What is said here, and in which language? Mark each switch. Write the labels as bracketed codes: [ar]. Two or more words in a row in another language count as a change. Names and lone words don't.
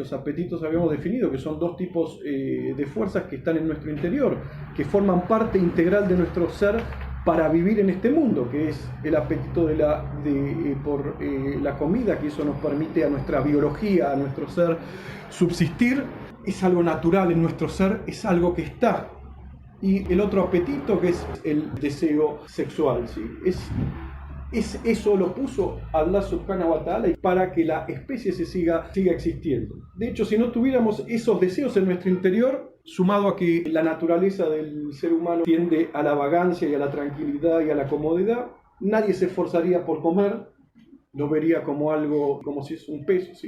[es] Los apetitos habíamos definido que son dos tipos de fuerzas que están en nuestro interior, que forman parte integral de nuestro ser para vivir en este mundo, que es el apetito por la comida, que eso nos permite a nuestra biología, a nuestro ser subsistir. Es algo natural en nuestro ser, es algo que está. Y el otro apetito, que es el deseo sexual, ¿sí? Eso lo puso Allah [ar] سبحانه وتعالى [es] para que la especie siga existiendo. De hecho, si no tuviéramos esos deseos en nuestro interior, sumado a que la naturaleza del ser humano tiende a la vagancia y a la tranquilidad y a la comodidad, nadie se esforzaría por comer, lo vería como algo, como si es un peso, ¿sí?